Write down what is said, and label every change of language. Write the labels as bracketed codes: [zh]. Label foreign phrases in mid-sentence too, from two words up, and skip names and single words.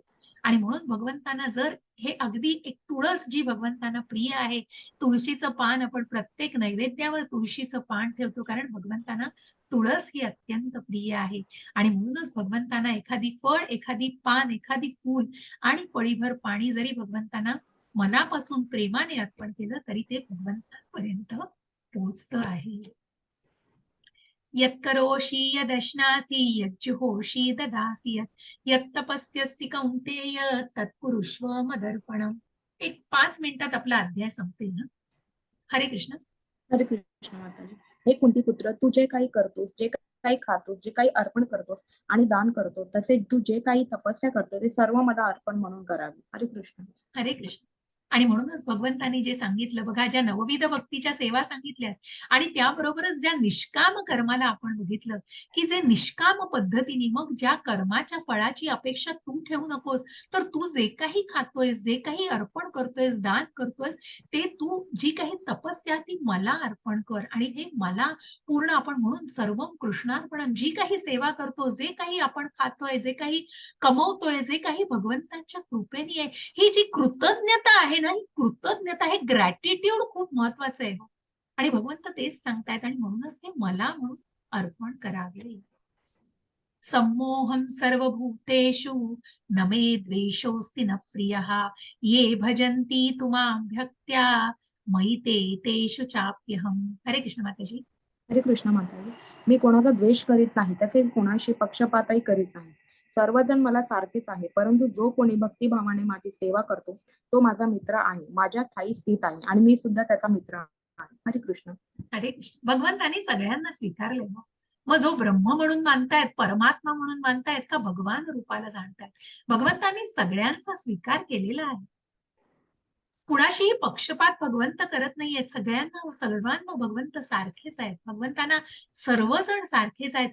[mr] आणि म्हणून भगवंतांना जर हे अगदी एक तुळस जी भगवंतांना प्रिय आहे, तुळशीचं पान आपण प्रत्येक नैवेद्यावर तुळशीचं पान ठेवतो, कारण भगवंतांना तुळस ही अत्यंत प्रिय आहे आणि म्हणूनच भगवंतांना एखादी फळ, एखादी पान, एखादी फूल आणि पळीभर पाणी जरी भगवंतांना मनापासून प्रेमाने अर्पण केलं, तरी ते भगवंतांपर्यंत पोहोचतं आहे. [sa] यत्करोषि यदश्नासि यज्जुहोषि ददासि यत्तपस्यसि कौन्तेय तत्कुरुष्व मदर्पणम्. [mr] एक 5 मिनिटात आपला अध्याय संपेल ना. हरे कृष्ण. हरे कृष्ण माताजी. हे कुंती पुत्र, तू जे काही करतोस, जे काही खातोस, जे काही अर्पण करतोस आणि दान करतो, तसे तू जे काही तपस्या करतो, ते सर्व मला अर्पण म्हणून करावे. हरे कृष्ण. हरे कृष्ण. आणि म्हणूनच भगवंतांनी जे सांगितलं बघा, ज्या नवविध भक्तीच्या सेवा सांगितल्यास आणि त्याबरोबरच ज्या निष्काम कर्माला आपण बघितलं, की जे निष्काम पद्धतीने मग ज्या कर्माच्या फळाची अपेक्षा तू ठेवू नकोस, तर तू जे काही खातोयस, जे काही अर्पण करतोयस, दान करतोयस, ते तू जी काही तपस्या ती मला अर्पण कर आणि हे मला पूर्ण आपण म्हणून [sa] सर्वं कृष्णार्पणम, [mr] जी काही सेवा करतो, जे काही आपण खातोय, जे काही कमवतोय, जे काही भगवंतांच्या कृपेने आहे, ही जी कृतज्ञता आहे ना, ही कृतज्ञता, हे ग्रॅटिट्यूड खूप महत्वाचं आहे हो. आणि भगवंत तेच सांगतायत आणि म्हणूनच ते मला म्हणून अर्पण करावे. [sa] सम्मोहम सर्वभूतेषु न मे द्वेषोऽस्ति न प्रियः ये भजन्ति तु मां भक्त्या मयि ते तेषु चाप्यहम्. [mr] हरे कृष्ण माताजी. हरे कृष्ण माताजी. मी कोणाचा द्वेष करीत नाही, तसेच कोणाशी पक्षपातही करीत नाही. सर्वजण मला सारखेच आहे, परंतु जो कोणी भक्तिभावाने माझी सेवा करतो, तो माझा मित्र आहे, माझ्या ठायी स्थित आहे आणि मी सुद्धा त्याचा मित्र आहे. हरे कृष्ण. हरे कृष्ण. भगवंतांनी सगळ्यांना स्वीकारले मग. मग जो ब्रह्म म्हणून मानतायत, परमात्मा म्हणून मानतायत का भगवान रूपाला जाणतायत, भगवंतांनी सगळ्यांचा स्वीकार केलेला आहे. कुणाशीही पक्षपात भगवंत करत नाहीयेत. सर्वांना भगवंत सारखेच आहेत. भगवंतांना सर्वजण सारखेच आहेत.